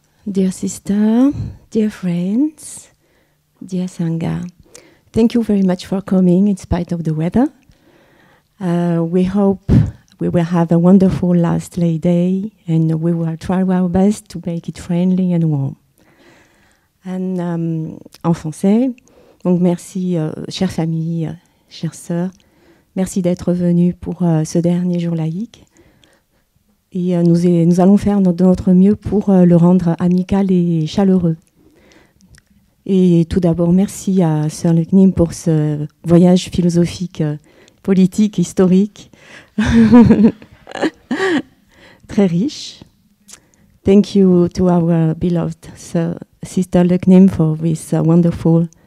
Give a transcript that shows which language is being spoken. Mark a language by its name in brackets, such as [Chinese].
[English] Dear sister, dear friends, dear Sangha, thank you very much for coming in spite of the weather. We hope we will have a wonderful last lay day and we will try our best to make it friendly and warm. [French] And, en français, donc merci, chère famille, chères sœurs, merci d'être venus pour ce dernier jour laïque. Et nous allons faire de notre mieux pour le rendre amical et chaleureux. Et tout d'abord, merci à Sœur Luc Nim pour ce voyage philosophique, politique, historique, très riche. [English] Thank you to our beloved Sister Luc Nim for this wonderful...